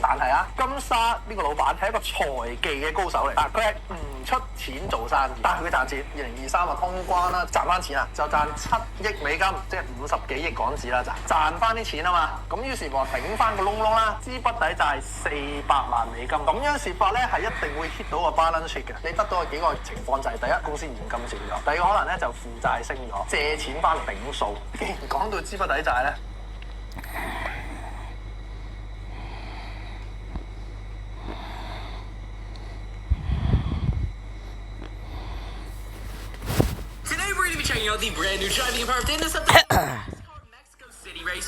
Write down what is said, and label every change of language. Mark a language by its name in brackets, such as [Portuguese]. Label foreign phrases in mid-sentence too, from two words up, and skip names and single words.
[Cantonese] 但係啊，金沙呢個老闆係一個財技嘅高手嚟，佢係唔出錢做生意，但係佢賺錢。2023啊通關啦，賺翻錢啊，就賺7億美金，即係50幾億港紙啦，賺翻啲錢啊嘛。咁於是乎頂翻個窿窿啦，資不抵債400萬美金。咁樣蝕法咧係一定會 hit 到個 [English] balance sheet [Cantonese] 嘅。你得到嘅幾個情況就係第一，公司現金少咗；第二個可能咧就負債升咗，借錢翻嚟頂數。既然講到資不抵債咧。 [English] Today we're going to be checking out the brand new driving and power fitness update. Mexico City race.